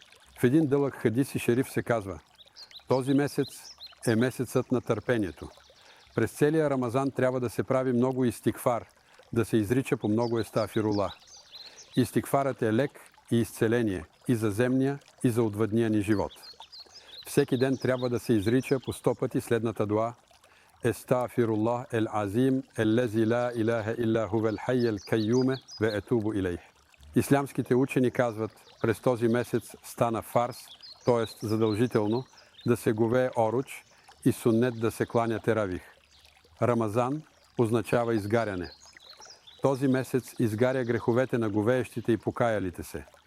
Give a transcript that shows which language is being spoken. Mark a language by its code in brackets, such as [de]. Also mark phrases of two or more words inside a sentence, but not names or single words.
[bg] В един дълъг хадис и шериф се казва: този месец е месецът на търпението. През целия Рамазан трябва да се прави много истигфар, да се изрича по много естафирулlah. Истигфарът е лек и изцеление и за земния, и за отвъдния ни живот. Всеки ден трябва да се изрича по 100 пъти следната дуа: [ar] أستغفر الله العظيم الذي لا إله إلا هو الحي القيوم وأتوب إليه. [bg] Ислямските учени казват: през този месец стана фарс, т.е. задължително, да се говее оруч и суннет да се кланя теравих. Рамазан означава изгаряне. Този месец изгаря греховете на говеещите и покаялите се.